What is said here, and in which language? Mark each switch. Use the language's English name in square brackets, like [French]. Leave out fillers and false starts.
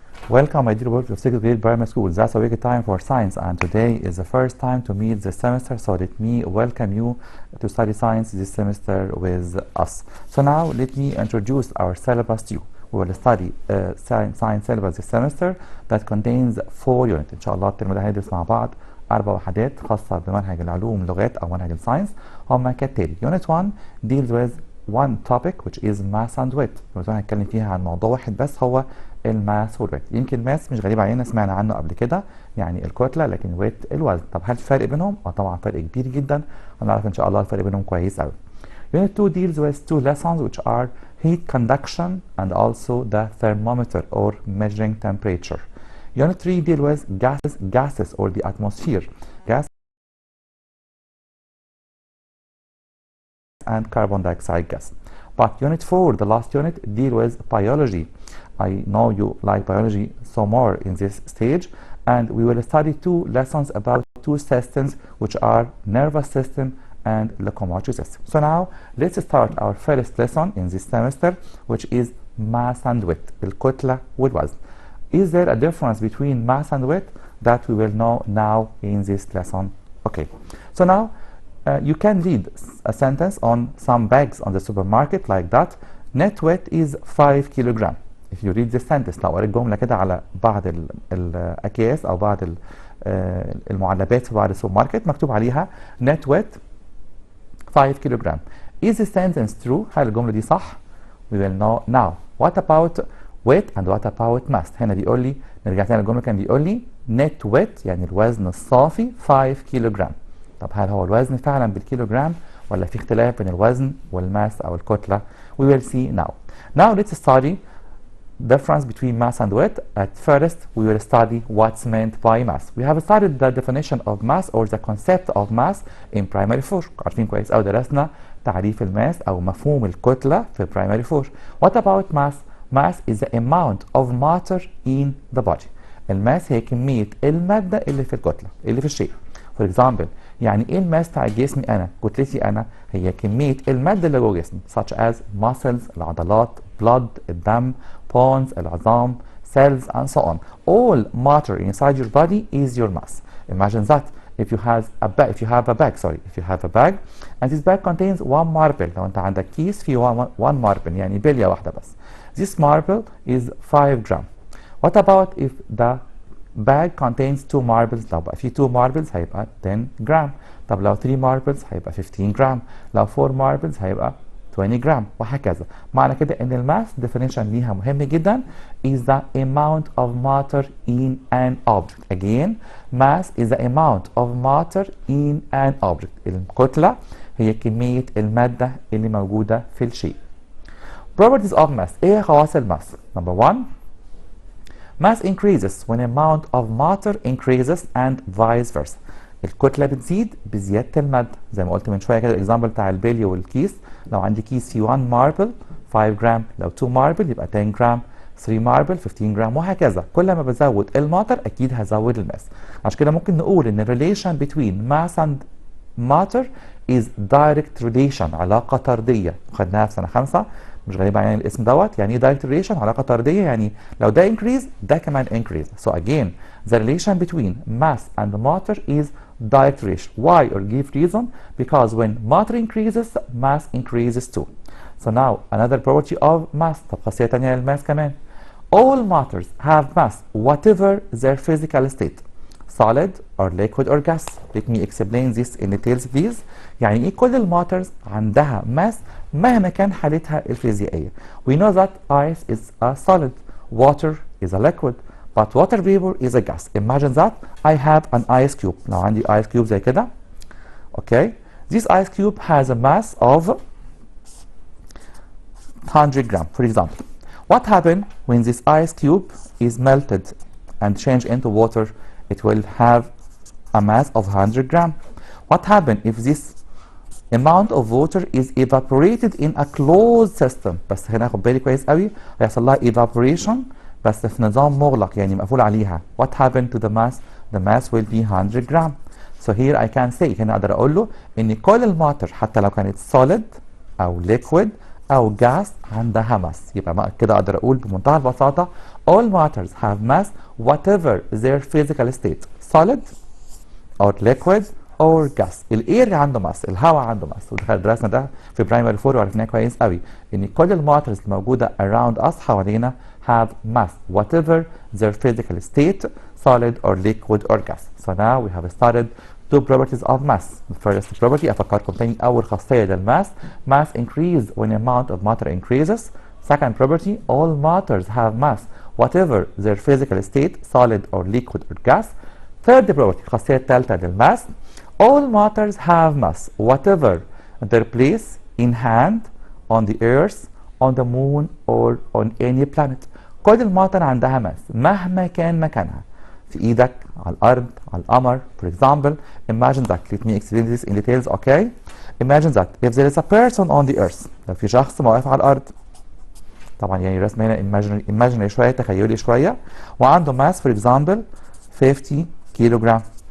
[English] Welcome, my dear workers of 6th grade primary school. That's a wicked time for science, and today is the first time to meet this semester, so let me welcome you to study science this semester with us. So now let me introduce our syllabus to you. We will study science syllabus this semester that contains 4 units. [Arabic] إن شاء الله الترم ده هندرس مع بعض 4 وحدات خاصة بمنهج العلوم لغات أو منهج الساينس. هما كالتالي: [English] Unit 1 deals with one topic which is mass and weight. [Arabic] Unit 1 هنتكلم فيها عن موضوع واحد بس، هو الماس والويت. يمكن الماس مش غريب علينا، سمعنا عنه قبل كده، يعني الكتله، لكن ويت الوزن. طب هل في فرق بينهم؟ طبعا فرق كبير جدا، هنعرف ان شاء الله الفرق بينهم كويس قوي. [English] Unit 2 deals with 2 lessons which are heat conduction and also the thermometer or measuring temperature. Unit 3 deals with gases or the atmosphere, gas and carbon dioxide gas. But Unit 4, the last unit, deal with biology. I know you like biology so more in this stage, and we will study 2 lessons about 2 systems which are nervous system and locomotor system. So now let's start our first lesson in this semester, which is mass and weight, [Arabic] الكتلة والوزن. [English] Is there a difference between mass and weight? That we will know now in this lesson. Okay, so now you can read a sentence on some bags on the supermarket like that. Net weight is 5 kilogram. If you read this sentence، [Arabic] لو قريت جملة كده على بعض الأكياس أو بعض المعلبات في بعض السوبر ماركت مكتوب عليها net weight 5 kilogram. [English] Is this sentence true؟ [Arabic] هل الجملة دي صح؟ [English] We will know now. What about weight and what about mass؟ [Arabic] هنا بيقول لي، نرجع تاني للجملة، كان بيقول لي net weight يعني الوزن الصافي 5 kilogram. طب هل هو الوزن فعلا بالكيلوغرام ولا في اختلاف بين الوزن والماس أو الكتلة؟ [English] We will see now. Now let's study difference between mass and weight. At first, we will study what's meant by mass. We have studied the definition of mass or the concept of mass in primary 4. [Arabic] عارفين كويس أوي، درسنا تعريف الماس أو مفهوم الكتلة في primary 4. [English] What about mass? Mass is the amount of matter in the body. [Arabic] الماس هي كمية المادة اللي في الكتلة، اللي في الشيء. For example، يعني ايه الماس بتاع جسمي انا؟ كتلتي انا هي كميه الماده اللي جوه جسمي، [English] such as muscles [Arabic] العضلات، blood الدم، bones العظام، [English] cells and so on. All matter inside your body is your mass. Imagine that if you have a bag and this bag contains 1 marble. [Arabic] لو انت عندك كيس فيه 1 marble يعني بليه واحده بس. [English] This marble is 5 gram. What about if the bag contains 2 marbles؟ [Arabic] لو بقى فيه 2 marbles هيبقى 10 جرام. طب لو 3 marbles هيبقى 15 جرام. لو 4 marbles هيبقى 20 جرام، وهكذا. معنى كده ان الماس definition ليها مهم جدا [English] is the amount of matter in an object. Again, mass is the amount of matter in an object. [Arabic] الكتلة هي كمية المادة اللي موجودة في الشيء. [English] Properties of mass. [Arabic] ايه خواص الماس؟ [English] Number 1, mass increases when amount of matter increases and vice versa. [Arabic] الكتلة بتزيد بزيادة المادة، زي ما قلت من شوية كده الإكزامبل بتاع البلي والكيس. لو عندي كيس فيه 1 ماربل 5 جرام، لو 2 ماربل يبقى 10 جرام، 3 ماربل 15 جرام، وهكذا. كل ما بزود الماتر أكيد هزود الماس. عشان كده ممكن نقول إن [English] relation between mass and matter is direct relation، [Arabic] علاقة طردية، خدناها في سنة 5، مش غريب علينا الاسم دوت. يعني ايه direct relation؟ علاقة طردية، يعني لو ده increase ده كمان increase. [English] So again, the relation between mass and matter is direct relation. Why or give reason? Because when matter increases, mass increases too. So now another property of mass. طب خاصية تانية للماس كمان. All matters have mass whatever their physical state. Solid or liquid or gas. Let me explain this in details please. [Arabic] يعني ايه كل الماترز عندها ماس مهما كان حالتها الفيزيائية. [English] We know that ice is a solid, water is a liquid, but water vapor is a gas. Imagine that I have an ice cube. [Arabic] لو عندي ice cube زي كده. [English] Okay. This ice cube has a mass of 100 gram, for example. What happens when this ice cube is melted and changed into water? It will have a mass of 100 gram. What happens if this amount of water is evaporated in a closed system؟ [Arabic] بس هنا خد بالي كويس قوي، هيحصل لها evaporation بس في نظام مغلق يعني مقفول عليها. [English] What happened to the mass? The mass will be 100 gram. So here I can say، [Arabic] هنا اقدر اقول له ان كل الماتر حتى لو كانت solid او liquid أو gas عندها mass. يبقى كده أقدر أقول بمنتهى البساطة [English] all matters have mass whatever their physical state, solid or liquid or gas. [Arabic] الاير عنده ماس، الهواء عنده ماس، ودخل درسنا ده في برايمري 4 وعرفناه كويس قوي ان كل الماترز الموجوده around us حوالينا [English] have mass whatever their physical state, solid or liquid or gas. So now we have started two properties of mass. The first property [Arabic] افكركم تاني اول خاصيه للماس [English] mass increase when amount of matter increases. Second property all matters have mass whatever their physical state, solid or liquid or gas. Third property [Arabic] الخاصية الثالثة للماس [English] all matters have mass whatever their place in hand, on the earth, on the moon or on any planet. [Arabic] كل الماتر عندها ماس مهما كان مكانها، في ايدك، على الارض، على القمر. [English] For example, imagine that. Let me explain this in details, okay? Imagine that if there is a person on the earth. [Arabic] لو في شخص واقف على الارض، طبعا يعني رسم هنا imaginary شوية، تخيلي شوية، وعنده ماس for example 50 kilogram.